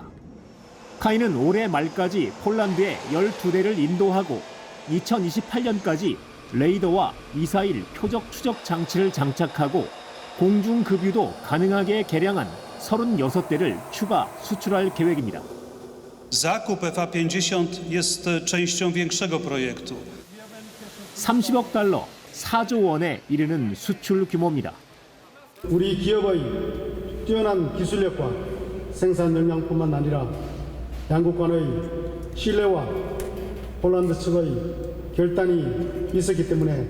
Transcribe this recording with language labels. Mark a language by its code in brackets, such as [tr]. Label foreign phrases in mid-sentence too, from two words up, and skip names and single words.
[ko] 카이는 올해 말까지 폴란드에 12대를 인도하고 2028년까지 레이더와 미사일 표적 추적 장치를 장착하고 공중급유도 가능하게 개량한 36대를 추가 수출할 계획입니다. [pl] Zakup FA-50 jest częścią większego projektu. [ko] 30억 달러, 4조 원에 이르는 수출 규모입니다. 우리 기업의 뛰어난 기술력과 생산 역량뿐만 아니라 양국 간의 신뢰와 폴란드 측의 결단이 있었기 때문에